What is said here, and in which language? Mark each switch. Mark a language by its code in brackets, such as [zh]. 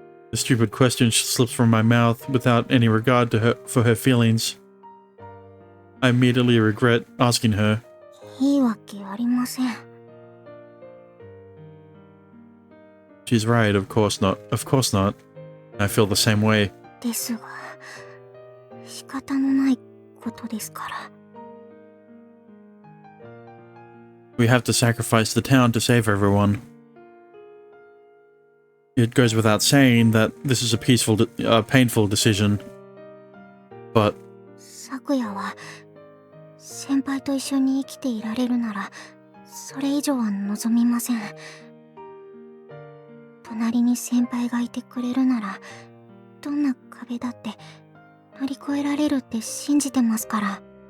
[en] The stupid question slips from my mouth without any regard to for her feelings. I immediately regret asking her. [ja] いいわけありません。 [en] She's right, of course not. Of course not. I feel the same way. [ja] ですが、仕方のないことですから。 [en] We have to sacrifice the town to save everyone. It goes without saying that this is a painful decision. But [ja] 昨夜は先輩と一緒に生きていられるならそれ以上は望みません。隣に先輩がいてくれるならどんな壁だって乗り越えられるって信じてますから。